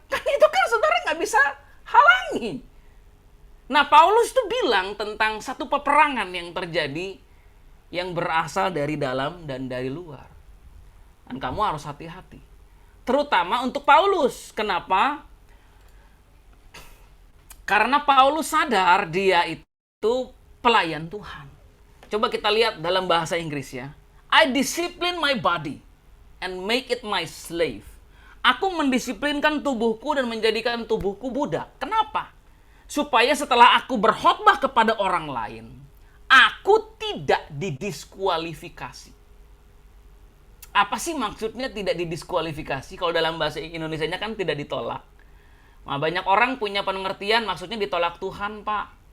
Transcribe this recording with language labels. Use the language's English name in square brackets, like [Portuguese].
[Indonesian] Kan itu kan saudara nggak bisa halangi. Nah, Paulus tuh bilang tentang satu peperangan yang terjadi yang berasal dari dalam dan dari luar. Dan kamu harus hati-hati. Terutama untuk Paulus. Kenapa? Karena Paulus sadar dia itu pelayan Tuhan. Coba kita lihat dalam bahasa Inggris ya. [English] I discipline my body and make it my slave. [Indonesian] Aku mendisiplinkan tubuhku dan menjadikan tubuhku budak. Kenapa? Supaya setelah aku berkhotbah kepada orang lain, aku tidak didiskualifikasi. Apa sih maksudnya tidak didiskualifikasi? Kalau dalam bahasa Indonesianya kan tidak ditolak. Nah, banyak orang punya pengertian maksudnya ditolak Tuhan, Pak.